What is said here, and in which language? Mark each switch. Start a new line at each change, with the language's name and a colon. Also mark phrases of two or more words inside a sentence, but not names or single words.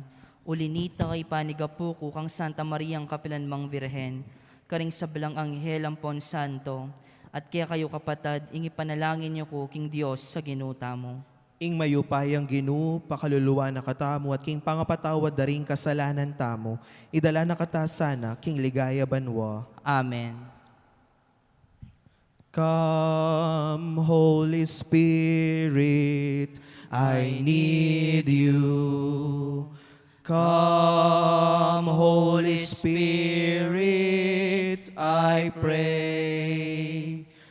Pampanga: Ulinita kay panigapuko kang Santa Mariang Kapilanmang Birhen, karing sablang anghel ampon santo, at kaya kayo kapatad, ingi panalangin niyo ko, King Dios, sa ginuta mo. Ing mayupayang Ginoo, pakaluluwa na katamo at king pangapatawad daring kasalanan tamo, idala na katasana, king ligaya banwa. Amen.
English: Come, Holy Spirit, I need you. Come, Holy Spirit, I pray.